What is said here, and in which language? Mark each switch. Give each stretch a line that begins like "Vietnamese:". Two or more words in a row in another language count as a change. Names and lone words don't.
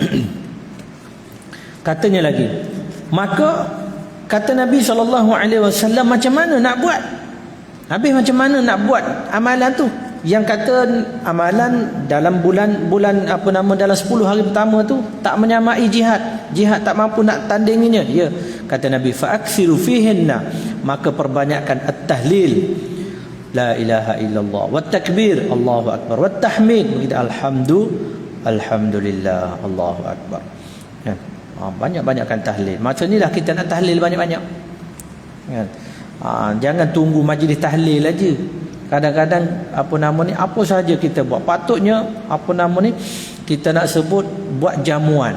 Malay: Katanya lagi, maka kata Nabi SAW, macam mana nak buat? Habis macam mana nak buat amalan tu? Yang kata amalan dalam bulan apa nama, dalam 10 hari pertama tu tak menyamai jihad tak mampu nak tandinginya. Ya, kata Nabi,
Arabic: فأكثروا فيهن,
Malay: maka perbanyakkan
Arabic: التهليل لا إله إلا الله والتكبير الله أكبر والتحميد,
Malay: begitu
Arabic: الحمد لله الله أكبر.
Malay: Kan? Banyak-banyakkan tahlil. Macam inilah kita nak tahlil banyak-banyak. Kan? Jangan tunggu majlis tahlil aja. Kadang-kadang apa saja kita buat. Patutnya kita nak sebut buat jamuan.